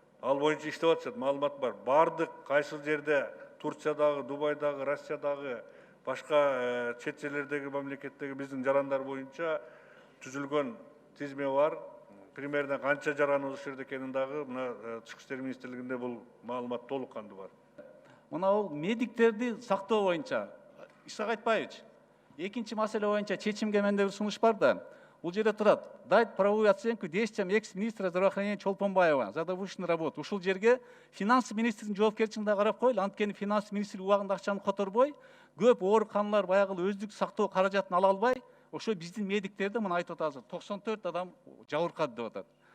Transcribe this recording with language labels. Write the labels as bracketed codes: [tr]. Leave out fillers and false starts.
[ky] Ал боюнча иштеп атышат, маалымат бар. Бардык кайсы жерде Турциядагы, Дубайдагы, Россиядагы, башка чет жерлердеги мамлекеттеги биздин жарандар боюнча түзүлгөн тизме бар. Примерно канча жараныбыз ушул жерде экенин дагы мына Тышкы иштер министрлигинде бул маалымат толук кандуу бар. Мына бул медиктерди сактоо боюнча Исак Айтбаевич, экинчи маселе боюнча чечимге менде бир сунуш бар да. Бул жерде турат: [ru] дать правовую оценку действиям экс-министра здравоохранения Чолпонбаева за довышенную работу. [ky] Ушул жерге финансы министринин жоопкерчилигин да карап койлу. Анткени финансы министрлиги убагында акчаны которбой, көп ооруканалар баягы өздүк сактоо каражатын ала албай, ошо биздин медиктерди мына айтып атабыз, 94 адам жабыркады деп атат.